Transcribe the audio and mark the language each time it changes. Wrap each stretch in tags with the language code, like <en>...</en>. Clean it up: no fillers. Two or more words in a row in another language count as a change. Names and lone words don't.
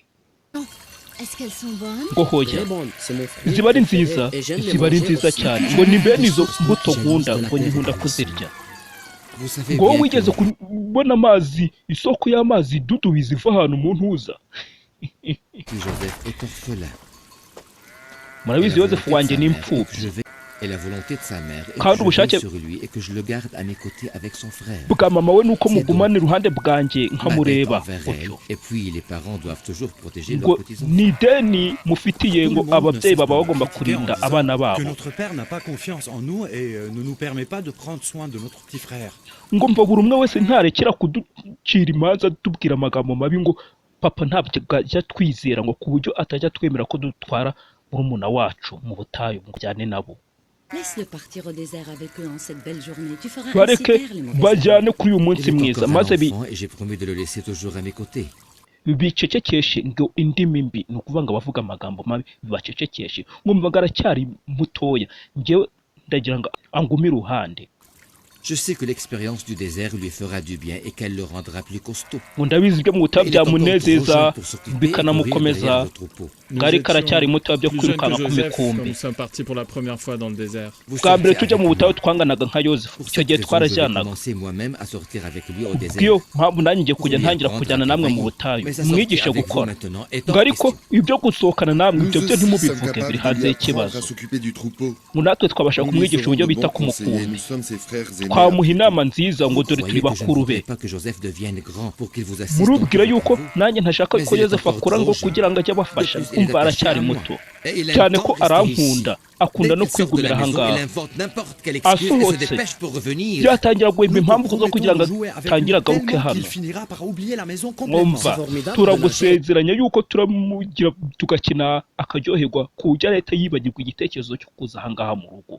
<fr>Est-ce qu'elles sont bonnes?</fr> <rw>ngo hoya</rw> <fr>Très bonne, c'est mon fruit</fr> <rw>ziba ari</rw> <fr>préféré</fr> <rw>nziza,</rw> <fr>et j'aime les</fr> <rw>ziba ari</rw> <fr>manger</fr> <rw>nziza</rw> <fr>aussi.</fr> <rw>cyane, ngo ni bene izo mbuto nkunda, ngo nkunda kuzirya.</rw> <fr>Vous savez</fr> <rw>ngo wowe</rw> <fr>bien</fr> <rw>wigeze</rw> <fr>que</fr> <rw>kubona amazi, isoko y'amazi dudubiza iva ahantu mu ntuza.</rw> <fr>Joseph est orphelin.</fr> <rw>murabizi yosefu wanjye ni imfubyi,</rw> <fr>Et la volonté de sa mère est Quand que vous je veille cherchez- sur lui et que je le garde à mes côtés avec son frère.</fr> <rw>bwa mama we nuko mugumana iruhande bwanjye</rw> <fr>Ma dette</fr> <rw>nkamureba</rw> <fr>envers elle.</fr> <rw>utyo.</rw> <fr>Et puis les parents doivent toujours protéger</fr> <rw>ngo</rw> <fr>leurs petits-enfants.</fr> <rw>ni ideni mufitiye, ngo ababyeyi baba bagomba kurinda abana</rw> <fr>Que</fr> <rw>babo.</rw> <fr>notre père n'a pas confiance en nous et ne nous permet pas de prendre soin de notre petit frère.</fr> <rw>ngo mva buri umwe wese ntarekera kuducira imanza tubwira amagambo mabi, ngo papa ntabwo ajya twizera, ngo ku buryo atajya twemera ko dutwara murumuna wacu mu butayu ngo bijyane nabo.</rw> <fr>Laisse-le partir au désert avec eux en cette belle journée. Tu feras ainsi</fr> <rw>bareke</rw> <fr>taire les mauvaises</fr> <rw>bajyane kuri uyu</rw> <fr>Il</fr> <rw>munsi</rw> <fr>est</fr> <rw>mwiza,</rw> <fr>encore un</fr> <rw>maze</rw> <fr>enfant et j'ai promis de le laisser toujours à mes côtés.</fr> <rw>bicecekeshe, ngo indimi mbi, ni ukuvuga ngo abavuga amagambo mabi bibacecekeshe. Ngumva ngo aracyari mutoya, njyewe ndagira ngo angume iruhande.</rw> <fr>Je sais que l'expérience du désert lui fera du bien et qu'elle le rendra plus costaud.</fr> <rw>ngo ndabizi ibyo mu butayu</rw> <fr>Il est encore trop</fr> <rw>byamunezeza</rw> <fr>jeune pour s'occuper et courir</fr> <rw>bikanamukomeza,</rw> <fr>derrière le troupeau.</fr> <rw>ngo ariko aracyari mutoya byo kwirukanka ku mikumbi.</rw> <fr>Nous sommes partis pour la première fois dans le désert. Vous</fr> <rw>bwa mbere</rw> <fr>sortez</fr> <rw>tujya</rw> <fr>avec</fr> <rw>mu butayu</rw> <fr>lui.</fr> <rw>twanganaga nka yosefu,</rw> <fr>Pour</fr> <rw>icyo</rw> <fr>cette</fr> <rw>gihe</rw> <fr>raison, je vais</fr> <rw>twarajyanaga.</rw> <fr>commencer moi-même à sortir avec lui au désert.</fr> <rw>bw'iyo mpamvu nanjye ngiye kujya</rw> <fr>Pour lui</fr> <rw>ntangira</rw> <fr>apprendre</fr> <rw>kujyana</rw> <fr>à</fr> <rw>namwe mu</rw> <fr>travailler.</fr> <rw>butayu,</rw> <fr>Mais sa sortie</fr> <rw>mwigishe</rw> <fr>avec vous</fr> <rw>gukora.</rw> <fr>maintenant est</fr> <rw>ngo</rw> <fr>en</fr> <rw>ariko</rw> <fr>question.</fr> <rw>ibyo gusohokana namwe</rw> <fr>Nous</fr> <rw>ibyo byo</rw> <fr>aussi sommes</fr> <rw>ntimubivuge, biri</rw> <fr>capables</fr> <rw>hanze</rw> <fr>de lui apprendre</fr> <rw>y'ikibazo.</rw> <fr>à s'occuper du troupeau.</fr> <rw>ngo natwe twabasha</rw> <fr>Nous lui</fr> <rw>kumwigisha</rw> <fr>serons</fr> <rw>uburyo</rw> <fr>de</fr> <rw>bita</rw> <fr>bons</fr> <rw>ku</rw> <fr>conseillers.</fr> <rw>mukumbi,</rw> <fr>Nous sommes ses frères aînés.</fr> <rw>twamuha inama nziza, ngo dore turi</rw> <fr>Voyez que je ne</fr> <rw>bakuru be.</rw> <fr>voudrais pas que Joseph devienne grand pour qu'il vous assiste.</fr> <rw>murubwira</rw> <fr>encore</fr> <rw>yuko</rw> <fr>vous.</fr> <rw>nanjye ntashaka ko yosefu akura ngo kugira ngo ajye abafasha, kumva aracyari muto cyane ko arankunda, akunda no kwigumira ahangaha. asohotse byatangira guhimba impamvu zo kugira ngo atangire agaruke hano. mwumva turagusezeranya yuko turamugira tugakina akaryoherwa ku buryo leta yibagirwa igitekerezo cyo kuza ahangaha mu rugo.</rw>